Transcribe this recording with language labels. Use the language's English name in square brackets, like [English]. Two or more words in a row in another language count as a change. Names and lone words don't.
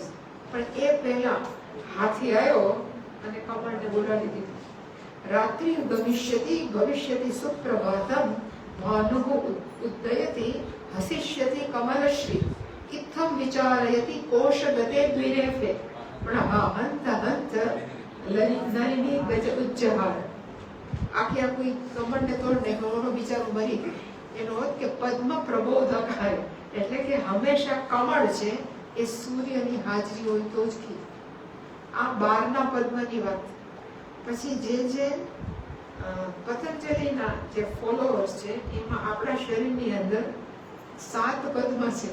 [Gujarati] પણ એ પહેલા હાથી આવ્યો અને કમળને બોલાવી દીધું. [Sanskrit] રાત્રિ ગમિષ્યતિ ભવિષ્યતિ સુપ્રભાતમ ભાનુઃ ઉદયતિ હસિષ્યતિ કમલશ્રી ઇત્થમ વિચારયતિ કોશગતે દ્વિરેફે પ્रणहा हंत हंत नलिनी गज उज्जहार. [Gujarati] આખી આખી કમળને તોડને કમળનો બિચારો મરી ગયો. એનો અર્થ કે પદ્મ પ્રબોધકાય, એટલે કે હંમેશા કમળ છે એ સૂર્યની હાજરી હોય તો જ ખીલે. આ 12ના પદ્મની વાત. પછી જે પતંજલિના જે ફોલોઅર્સ છે એમાં આપણા શરીરની અંદર 7 પદ્મ છે.